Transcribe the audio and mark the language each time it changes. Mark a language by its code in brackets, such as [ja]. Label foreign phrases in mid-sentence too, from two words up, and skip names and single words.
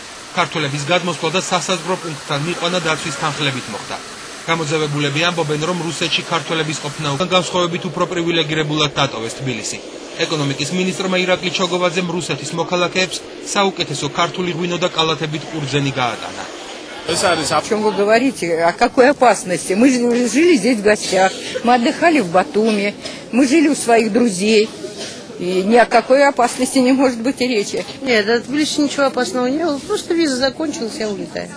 [ka] ქართველების გადმოსვლა და სასაზღვრო პუნქტთან მიყვანა დაცვის თანხლებით მოხდა. გამოძევებულები ამბობენ, რომ რუსეთში ქართველების ყოფნა განსხვავებით უფრო პრივილეგირებულად დატოვეს თბილისი. ეკონომიკის მინისტრმა ირაკლი ჩოგოვაძემ რუსეთის მოქალაქეებს საუკეთესო ქართული ღვინო და კალათებით ყურძენი გაატანა. [ru] О чем вы говорите? О какой опасности? Мы жили здесь в гостях, мы отдыхали в Батуми, мы жили у своих друзей. И ни о какой опасности не может быть и речи. Нет, от Тбилиси ничего опасного не было, просто виза закончилась, я улетаю.